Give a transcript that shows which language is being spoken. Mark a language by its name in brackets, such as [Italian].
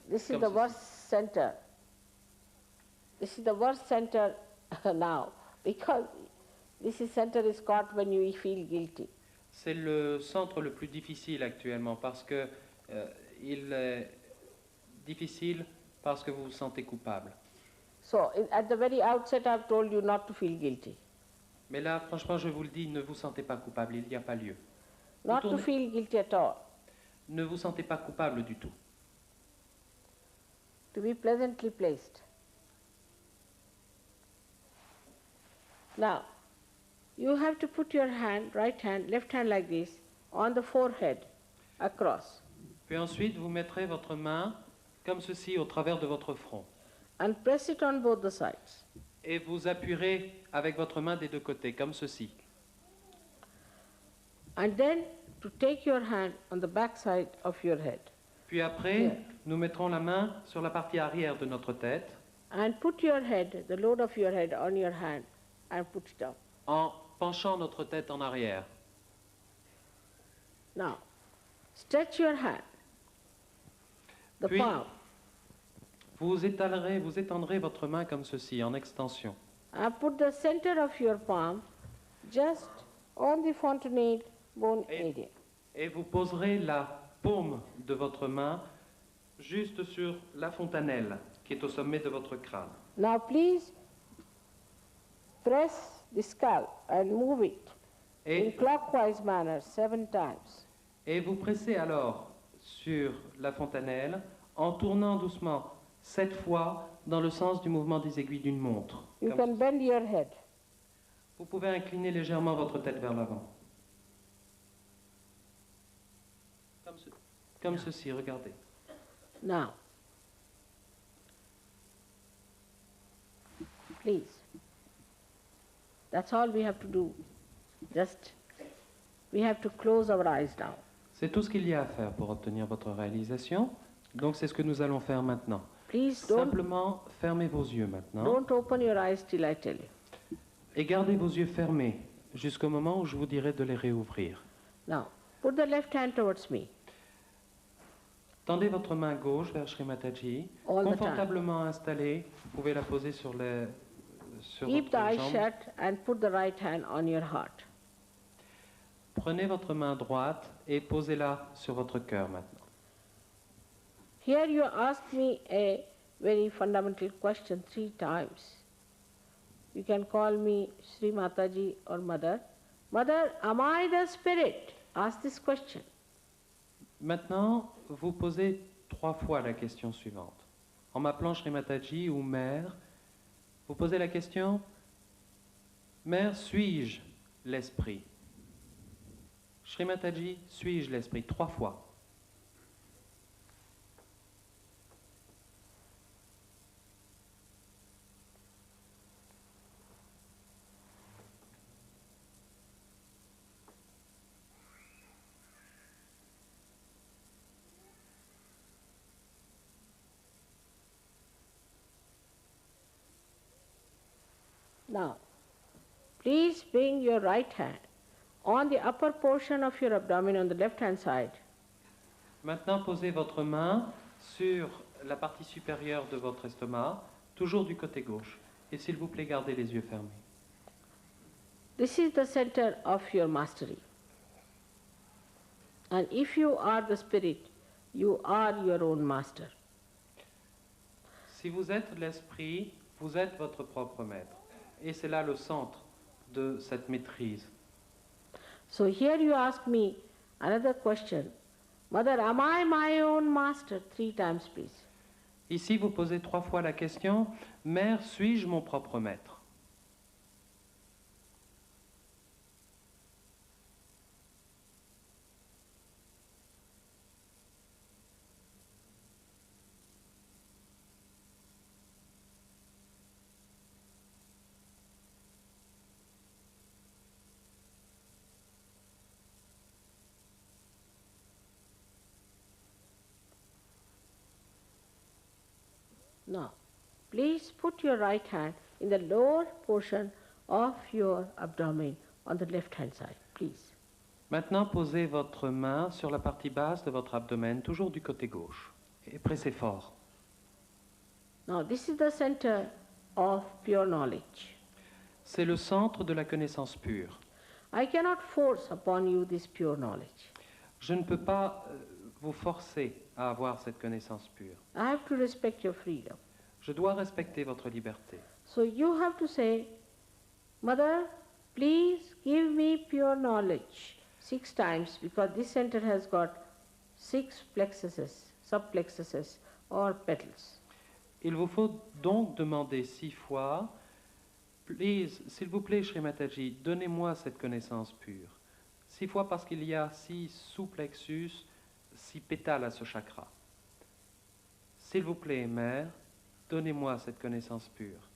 [English] This is [French] comme [English] the [French] ceci. [English] worst center. This is the worst center now, because this center is caught when you feel guilty. [French] C'est le centre le plus difficile actuellement, parce que il est difficile parce que vous vous sentez coupable. [English] So at the very outset I've told you not to feel guilty. [French] Mais là, franchement, je vous le dis, ne vous sentez pas coupable, il n'y a pas lieu. [English] Not to feel guilty at all. [French] Ne vous sentez pas coupable du tout. [English] To be pleasantly placed. Now, you have to put your hand, right hand, left hand like this, on the forehead, across, [French] Puis ensuite, vous mettrez votre main comme ceci au travers de votre front. [English] and press it on both the sides. [French] Et vous appuierez avec votre main des deux côtés, comme ceci. [English] And then to take your hand on the back side of your head, [French] Puis après, nous mettrons la main sur la partie arrière de notre tête [English] and put your head, the load of your head, on your hand, and put it down. [French] en penchant notre tête en arrière. [English] Now, stretch your hand, the [French] Puis- [English] palm, [French] Vous étendrez votre main comme ceci, en extension. [English] and put the center of your palm just on the fontanelle bone area. [French] Et vous poserez la paume de votre main juste sur la fontanelle qui est au sommet de votre crâne. [English] Now please press the skull and move it in [French] Et, [English] clockwise manner 7 times. [French] et vous pressez alors sur la fontanelle en tournant doucement 7 fois dans le sens du mouvement des aiguilles d'une montre. [English] You [French] Comme [English] can [French] ceci. [English] bend your head. [French] Vous pouvez incliner légèrement votre tête vers l'avant. Comme ceci, regardez. [English] Now, please. That's all we have to do. Just, we have to close our eyes now. [French] C'est tout ce qu'il y a à faire pour obtenir votre réalisation. Donc c'est ce que nous allons faire maintenant. [English] Please don't, [French] Simplement, fermez vos yeux maintenant [English] don't open your eyes till I tell you. [French] et gardez vos yeux fermés jusqu'au moment où je vous dirai de les réouvrir. [English] Now, put the left hand towards me. [French] Tendez votre main gauche vers Sri Mataji, [English] All the time. [French] confortablement installée. Vous pouvez la poser sur [English] Keep the [French] votre [English] eyes [French] jambe. [English] shut and put the right hand on your heart. [French] Prenez votre main droite et posez-la sur votre cœur maintenant. [English] Here you asked me a very fundamental question 3 times. You can call me Sri Mataji or Mother. Mother, am I the spirit? Ask this question. [French] Maintenant, vous posez 3 fois la question suivante. En m'appelant Sri Mataji ou Mère, vous posez la question: Mère, suis-je l'esprit? Sri Mataji, suis-je l'esprit? 3 fois. [English] Now, please bring your right hand on the upper portion of your abdomen on the left hand side. [French] Maintenant, posez votre main sur la partie supérieure de votre estomac, toujours du côté gauche. Et s'il vous plaît, gardez les yeux fermés. [English] This is the center of your mastery. And if you are the spirit, you are your own master. [French] Si vous êtes l'esprit, vous êtes votre propre maître. Et c'est là le centre de cette maîtrise. [English] So here you ask me another question. Mother, am I my own master? 3 times, please. [French] Ici, vous posez 3 fois la question, Mère, suis-je mon propre maître? [English] Now, please put your right hand in the lower portion of your abdomen on the left hand side, please. [French] Maintenant, posez votre main sur la partie basse de votre abdomen, toujours du côté gauche, et pressez fort. [English] Now, this is the center of pure knowledge. [French] C'est le centre de la connaissance pure. [English] I cannot force upon you this pure knowledge. [French] Je ne peux pas vous forcer à avoir cette connaissance pure. [English] I have to respect your freedom. [French] Je dois respecter votre liberté. [English] So you have to say, Mother, please give me pure knowledge 6 times, because this center has got 6 plexuses, subplexuses or petals. [French] Il vous faut donc demander 6 fois, Please, s'il vous plaît, Shri Mataji, donnez-moi cette connaissance pure. 6 fois parce qu'il y a 6 sous-plexus, 6 pétales à ce chakra. S'il vous plaît, Mère, donnez-moi cette connaissance pure.